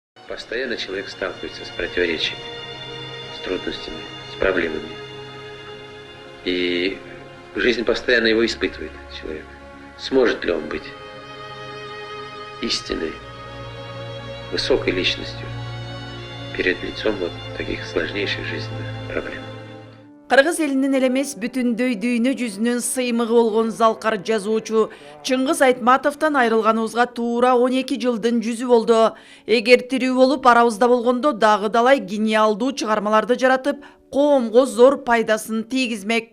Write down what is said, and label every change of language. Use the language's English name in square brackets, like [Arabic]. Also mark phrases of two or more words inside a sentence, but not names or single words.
[Russian] Постоянно человек сталкивается с противоречиями, с трудностями, с проблемами. И жизнь постоянно его испытывает, человек. Сможет ли он быть истинной, высокой личностью перед лицом вот таких сложнейших жизненных проблем? [Kyrgyz] Кыргыз элинин элемес бүтүндөй дүйнө жүзүнүн сыймыгы болгон залкар жазуучу Чыңгыз Айтматовдон айрылганыбызга туура 12 жылдын жүзү болду. Эгер тирүү болуп арабызда болгондо дагы далай гениалдуу чыгармаларды жаратып, коомго зор пайдасын тийгизмек.